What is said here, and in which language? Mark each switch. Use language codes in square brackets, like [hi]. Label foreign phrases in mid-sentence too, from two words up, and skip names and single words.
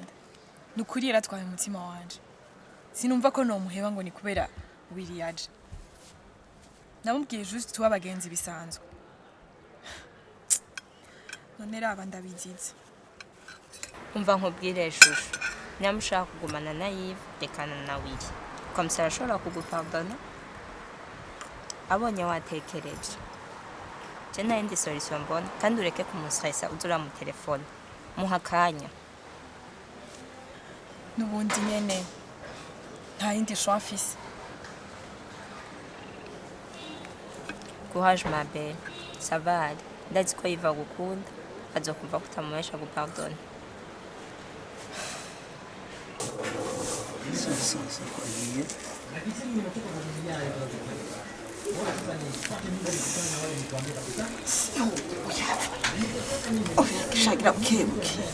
[rn] Nukuri yaratwaye umutima wanje. Sinumva ko no muheba ngo ni kubera wiri yaje. Namubwiye just tuba abagenzi bisanzwe. None raba ndabizize. Umva nkubwire shushu. Nyamushaka kugumana na Yves rekana na Willy. [fr] Comme ça [rn] arashobora kugupardona. Abonye watekereje. Je nta yindi solution mbona kandi ureke kumustressa uzura mu telefone. Muha kanya. N'ubundi nyene nta yindi choix mfise. [fr] Courage ma belle. Ça va aller. [rn] Ndazi ko Yves agukunda. Azokumva kutamuhesha gupardona. Shagira bukebuke.